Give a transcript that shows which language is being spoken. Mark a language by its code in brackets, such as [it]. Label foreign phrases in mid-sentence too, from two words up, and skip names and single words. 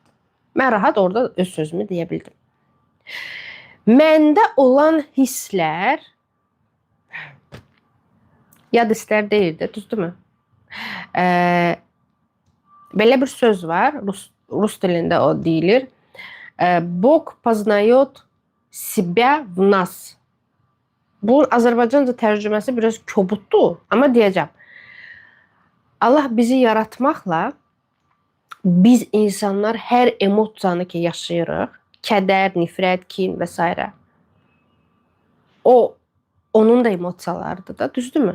[az] Mən rahat orada öz sözümü deyə bildim. Məndə olan hisslər yad hisslər deyildi, düzdürmü? Belə bir söz var, rus dilində o deyilir. [ru] Bog познает себя в нас. [az] Bu Azərbaycanca tərcüməsi biraz kobuddur, amma deyəcəm. Allah bizi yaratmaqla biz insanlar hər emosiyanı ki yaşayırıq, kədər, nifrət, kin və s. O, onun da emosiyalarıdır da, düzdürmü?